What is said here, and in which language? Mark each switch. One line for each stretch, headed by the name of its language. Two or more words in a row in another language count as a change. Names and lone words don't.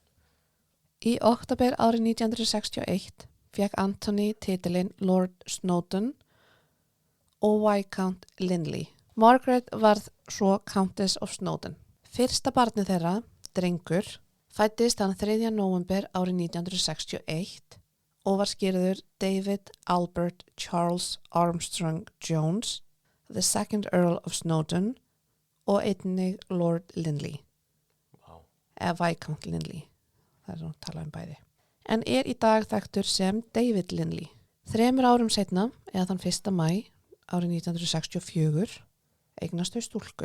Icelandic: Í október árið 1961 fekk Anthony titilinn Lord Snowdon og Viscount Linley. Margaret varð svo Countess of Snowdon. Fyrsta barnið þeirra, drengur, fæddist hann 3. nóvember árið 1961 og var skýrður David Albert Charles Armstrong Jones, the second Earl of Snowdon og einnig Lord Linley, Vá. eða Viscount Linley. Það er svona að tala bæði. En er í dag þekktur sem David Linley. 3 árum seinna, eða þann 1. maí árið 1964, eignast þau stúlku.